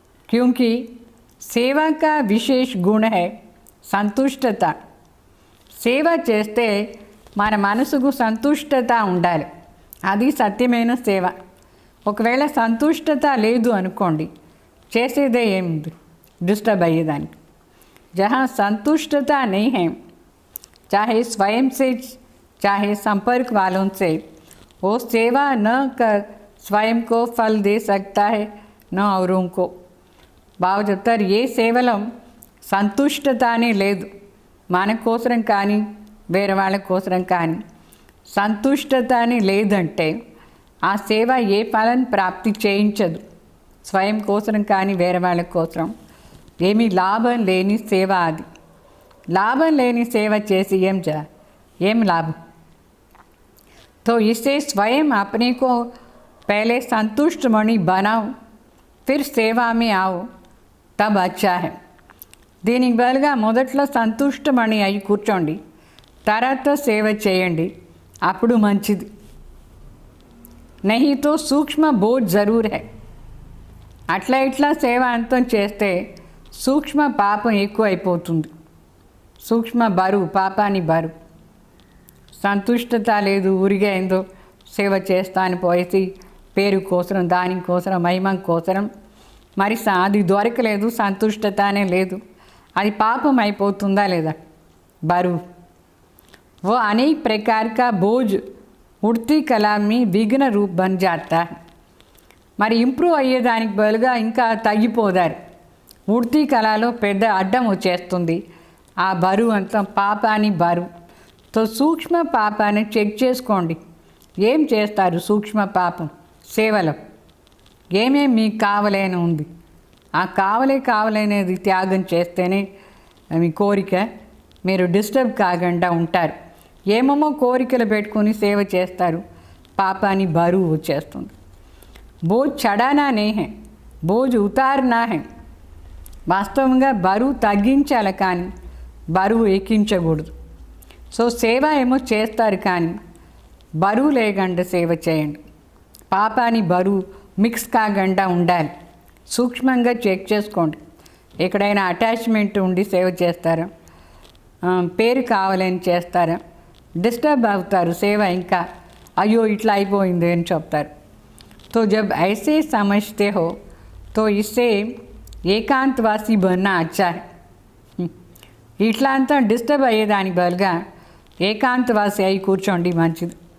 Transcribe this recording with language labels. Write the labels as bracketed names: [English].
[Hindi] క్యూంకి సేవా కా విశేష గుణ హై సంతుష్టత. [Telugu] సేవ చేస్తే మన మనసుకు సంతుష్టత ఉండాలి, అది సత్యమైన సేవ. ఒకవేళ సంతుష్టత లేదు అనుకోండి, చేసేదే ఏముంది, डिस्टर्ब अయ్యేదానికి. [Hindi] जहाँ संतुष्टता नहीं है, चाहे स्वयं से चाहे संपर्क वालों से, वो सेवा न कर स्वयं को फल दे सकता है न औरों को. [Telugu] బాగా చెప్తారు, ఏ సేవలో సంతుష్టత అనే లేదు, మన కోసరం కానీ వేరే వాళ్ళ కోసరం కానీ సంతుష్టత అని లేదంటే ఆ సేవ ఏ ఫలం ప్రాప్తి చేయించదు. స్వయం కోసరం కానీ వేరే వాళ్ళ కోసరం ఏమీ లాభం లేని సేవ అది. లాభం లేని సేవ చేసి ఏం లాభం. [Hindi] तो इससे स्वयं अपने को पहले संतुष्ट मणि बनाओ, फिर सेवा में आओ, तब अच्छा है. [Telugu] దీనికి బదులుగా మొదట్లో సంతుష్టమణి అయి కూర్చోండి, తర్వాత సేవ చేయండి, అప్పుడు మంచిది. [Hindi] नहीं तो सूक्ष्म बोझ जरूर है. [Telugu] అట్లా ఇట్లా సేవ అంతం చేస్తే సూక్ష్మ పాపం ఎక్కువ అయిపోతుంది. సూక్ష్మ బరువు, పాపాని బరువు. సంతుష్టత లేదు, ఊరిగా ఏందో సేవ చేస్తాను పోయేసి పేరు కోసరం, దానికోసరం, మహిమ కోసరం, మరి అది దొరకలేదు, సంతుష్టత అనే లేదు, అది పాపం అయిపోతుందా లేదా, బరువు. [Hindi] वो अनेक प्रकार का बोझ उड़ती कला में विघ्न रूप बन जाता है. [Telugu] మరి ఇంప్రూవ్ అయ్యేదానికి బదులుగా ఇంకా తగ్గిపోదారు. ఉడ్తీ కళలో పెద్ద అడ్డం వచ్చేస్తుంది. ఆ బరువు అంతా పాపాని బరువు. తో సూక్ష్మ పాపాన్ని చెక్ చేసుకోండి. ఏం చేస్తారు సూక్ష్మ పాపం సేవలో? ఏమేమి మీకు కావలేని ఉంది, ఆ కావలేనేది త్యాగం చేస్తేనే మీ కోరిక మీరు డిస్టర్బ్ కాకుండా ఉంటారు. ఏమేమో కోరికలు పెట్టుకొని సేవ చేస్తారు, పాపాని బరువు వచ్చేస్తుంది. [Hindi] బోజ్ చడానా నే హై, బోజ్ ఉతార్నా హై. [Telugu] వాస్తవంగా బరువు తగ్గించాలి కానీ బరువు ఎక్కించకూడదు. సో సేవ ఏమో చేస్తారు కానీ బరువు లేకుండా సేవ చేయండి. పాపాని బరువు మిక్స్ కాకుండా ఉండాలి. సూక్ష్మంగా చెక్ చేసుకోండి. ఎక్కడైనా అటాచ్మెంట్ ఉండి సేవ చేస్తారా, పేరు కావాలని చేస్తారా, డిస్టర్బ్ అవుతారు. సేవ ఇంకా అయ్యో ఇట్లా అయిపోయింది అని చెప్తారు. [Hindi] तो जब ऐसे समझते हो तो इससे ఏకాంతవాసి బన్నా అచ్చా హై. [Telugu] ఇట్లా అంతా డిస్టర్బ్ అయ్యేదానికి బదులుగా ఏకాంతవాసి అయి కూర్చోండి, మంచిది.